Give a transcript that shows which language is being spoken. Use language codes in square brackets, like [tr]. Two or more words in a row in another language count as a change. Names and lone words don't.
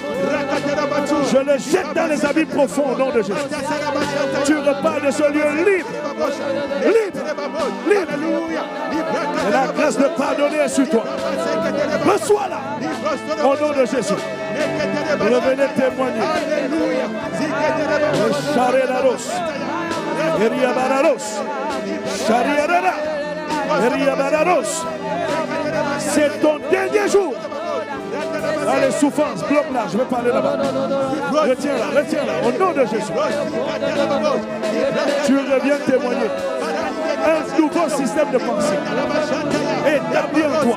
[fr] Je le jette dans les abîmes profonds au nom de Jésus. Tu repars de ce lieu libre. Libre. Libre. Et la grâce de pardonner est sur toi. Reçois-la au nom de Jésus. Revenez témoigner. Charelaros. Eriabararos. Chariarara. Eriabararos. C'est ton dernier jour. Allez, souffrance, bloque-la, je vais parler là-bas. Retiens-la, au nom de Jésus. Tu reviens témoigner. Un nouveau système de pensée établi en toi.